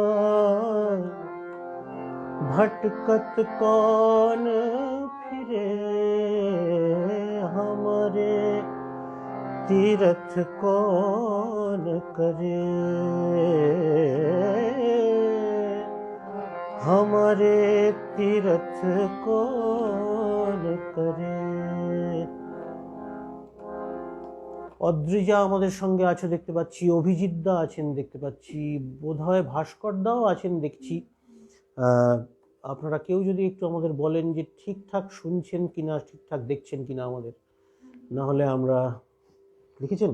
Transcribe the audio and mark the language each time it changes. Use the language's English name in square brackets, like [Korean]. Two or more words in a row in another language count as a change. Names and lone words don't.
[Hindi] भटकत कौन फिरे, हमारे तीरथ कौन करे, हमारे तीरथ कौन करे। [Bangla] অদ্রিজা আমাদের সঙ্গে আছে দেখতে পাচ্ছি, অভিজিৎ দা আছেন দেখতে পাচ্ছি, বোধহয় ভাস্কর দাও আছেন দেখছি। আপনারা কেউ যদি একটু আমাদের বলেন যে ঠিকঠাক শুনছেন কিনা, ঠিকঠাক দেখছেন কিনা আমাদের, না হলে আমরা লিখেছেন।